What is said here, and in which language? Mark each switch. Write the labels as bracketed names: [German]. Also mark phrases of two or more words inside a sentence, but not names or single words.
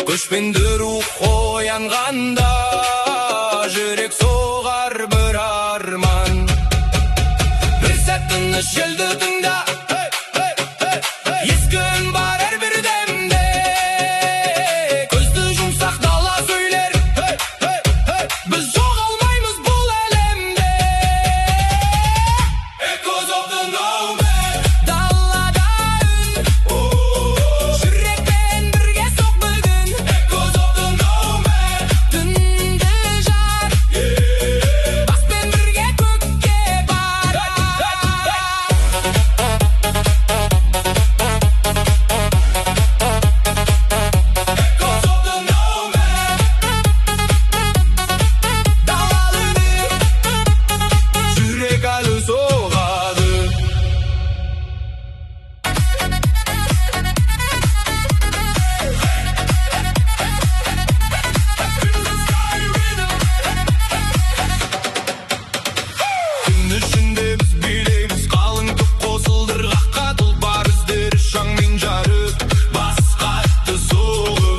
[Kazakh] Күшпенді рух оянғанда, жүрек соғар бір арман. Bir sәт тыныш елді тыңда, ескі үн бар әрбір демде. Көзді жұмсақ дала сөйлер, біз жоғалмаймыз бұл әлемде. [English] Echoes of the nomad. [Kazakh] Далада үн, жүрекпен бірге соқ бүгін. [English] Echoes of the nomad. [Kazakh] Түнді жар, баспен бірге көкке бар. [English] Echoes of the nomad. [Kazakh] Далалы үні, жүрек әлі соғады. Түн ішінде біз билейміз, қалың топ қосылдырғаққа, тұлпар іздері шаңмен жарып, басқатты соғып.